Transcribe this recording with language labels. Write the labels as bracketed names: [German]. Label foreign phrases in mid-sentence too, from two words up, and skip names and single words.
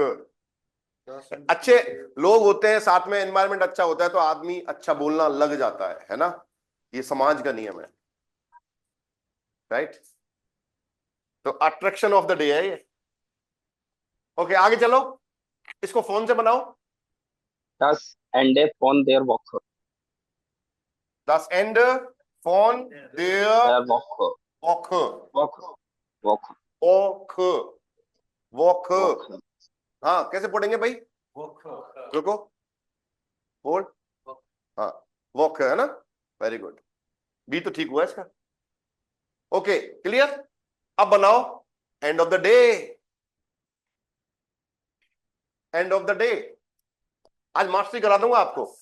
[Hindi] अच्छे लोग होते हैं साथ में, एनवायरनमेंट अच्छा होता है तो आदमी अच्छा बोलना लग जाता है ना, ये समाज का नियम है, राइट। तो [English] attraction of the day [Hindi] है ये। ओके आगे चलो, इसको फोन से बनाओ। [German] Das Ende von der Woche. Das Ende von der Der Woche. Woche. Woche. Woche. Woche. Woche. Woche. [Hindi] हाँ कैसे पढ़ेंगे भाई? रुको, बोल। हाँ वॉक है ना, [English] very good, [Hindi] बी तो ठीक हुआ इसका। [English] okay clear. [Hindi] अब बनाओ [English] end of the day. end of the day [Hindi] आज मास्टरी करा दूंगा आपको।